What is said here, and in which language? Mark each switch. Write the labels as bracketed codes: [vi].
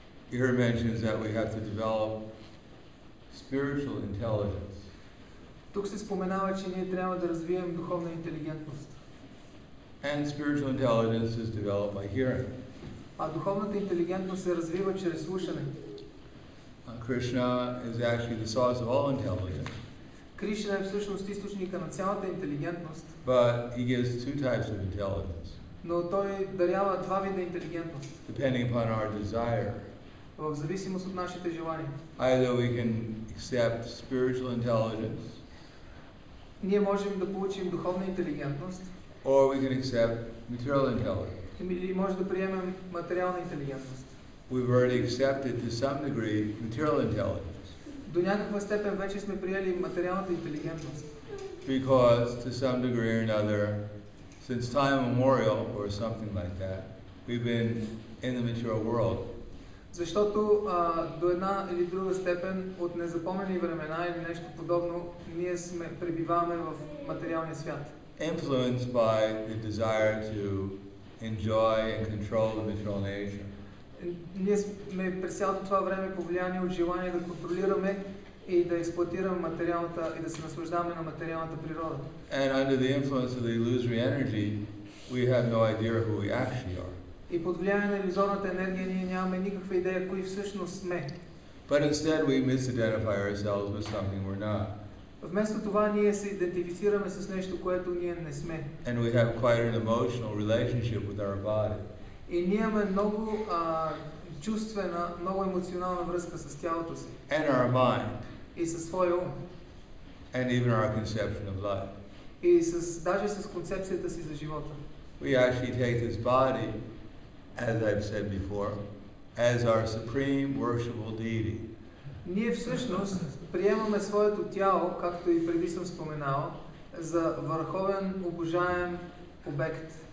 [en] Here mentions that we have to develop spiritual intelligence. [bg] Тук се споменава, че ние трябва да развием духовна интелигентност. [en] And spiritual intelligence is developed by hearing. [bg] А духовната интелигентност се развива чрез слушане. [en] Krishna is actually the source of all intelligence. [bg] Кришна е всъщност източника на цялата интелигентност. [en] But he gives two types of intelligence. [bg] Но той дарява два вида интелигентност. [en] Depending upon our desire. [bg] В зависимост от нашите желания. [en] Either we can accept spiritual intelligence. [bg] Ние можем да получим духовна интелигентност. [en] Or we can accept material intelligence. [bg] Или може да приемем материална интелигентност. [en] We've already accepted to some degree material intelligence. [bg] До някаква степен вече сме приели материалната интелигентност. [en] Because to some degree or another, since time immemorial or something like that, we've been in the material world. [bg] Защото до една или друга степен от незапомнени времена или нещо подобно, ние пребиваваме в материалния свят. [en] Influenced by the desire to enjoy and control the material nature. [bg] Ние сме през цялото това време повлияни от желание да контролираме и да експлоатираме материалната и да се наслаждаваме на материалната природа. [en] And under the influence of the illusory energy, we have no idea who we actually are. [bg] И под влияние на илюзорната енергия ние нямаме никаква идея кои всъщност сме. [en] But instead we misidentify ourselves with something we're not. [bg] Вместо това ние се идентифицираме с нещо, което ние не сме. [en] And we have quite an emotional relationship with our body. [bg] И ние имаме много чувствена, много емоционална връзка с тялото си. [en] And our mind. [bg] И със своя ум. [en] And even our conception of life. [bg] И даже с концепцията си за живота. [en] We actually take this body, as I've said before, as our supreme worshipable deity. [bg] Ние всъщност приемаме своето тяло, както и преди съм споменал, за върховен обожаем обект.